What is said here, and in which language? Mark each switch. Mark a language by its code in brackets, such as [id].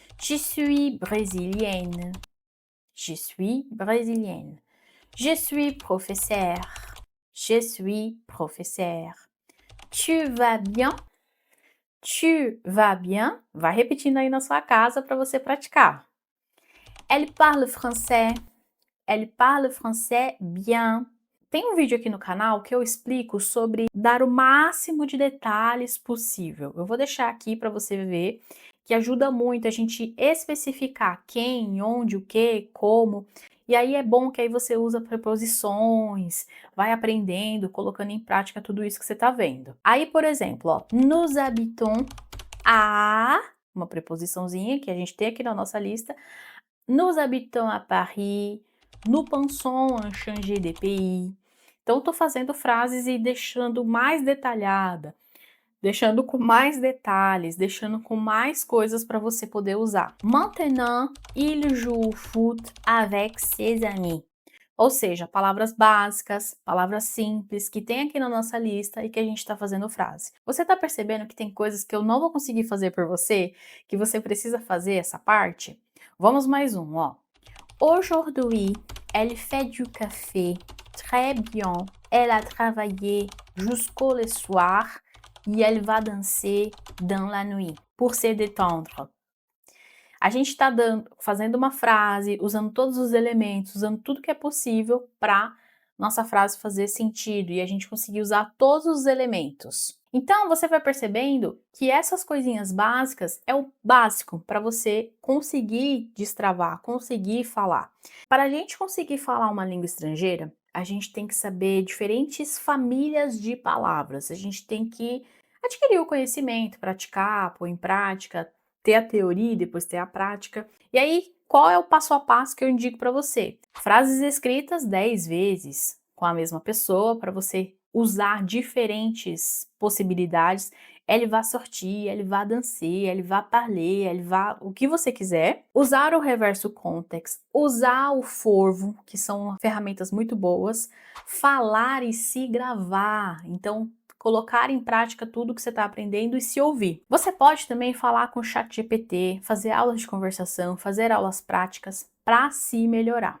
[fr] Je suis brésilienne. Je suis brésilienne. Je suis professeur. Je suis professeur. Tu vas bien? Tu vas bien? [pt] Vai repetindo aí na sua casa para você praticar. [fr] Elle parle français. Elle parle français bien. [pt] Tem um vídeo aqui no canal que eu explico sobre dar o máximo de detalhes possível. Eu vou deixar aqui para você ver, que ajuda muito a gente especificar quem, onde, o que, como. E aí é bom que aí você usa preposições, vai aprendendo, colocando em prática tudo isso que você está vendo. Aí, por exemplo, ó, [fr] nous habitons à, [pt] uma preposiçãozinha que a gente tem aqui na nossa lista. [fr] Nous habitons à Paris. Nous pensons en changer de pays. [pt] Então, estou fazendo frases e deixando mais detalhada, deixando com mais detalhes, deixando com mais coisas para você poder usar. [fr] Maintenant, il joue au foot avec ses amis. [pt] Ou seja, palavras básicas, palavras simples, que tem aqui na nossa lista e que a gente está fazendo frase. Você está percebendo que tem coisas que eu não vou conseguir fazer por você, que você precisa fazer essa parte? Vamos mais um, ó. [fr] Aujourd'hui, elle fait du café très bien. Elle a travaillé jusqu'au le soir et elle va danser dans la nuit pour se détendre. [pt] A gente está fazendo uma frase, usando todos os elementos, usando tudo que é possível para nossa frase fazer sentido e a gente conseguir usar todos os elementos. Então, você vai percebendo que essas coisinhas básicas é o básico para você conseguir destravar, conseguir falar. Para a gente conseguir falar uma língua estrangeira, a gente tem que saber diferentes famílias de palavras. A gente tem que adquirir o conhecimento, praticar, pôr em prática, ter a teoria e depois ter a prática. E aí, qual é o passo a passo que eu indico para você? Frases escritas 10 vezes com a mesma pessoa para você usar diferentes possibilidades. [fr] Elle va sortir, elle va danser, elle va parler, elle va... [pt] o que você quiser. Usar o reverso context, usar o forvo, que são ferramentas muito boas. Falar e se gravar. Então, colocar em prática tudo que você está aprendendo e se ouvir. Você pode também falar com o ChatGPT, fazer aulas de conversação, fazer aulas práticas para se melhorar.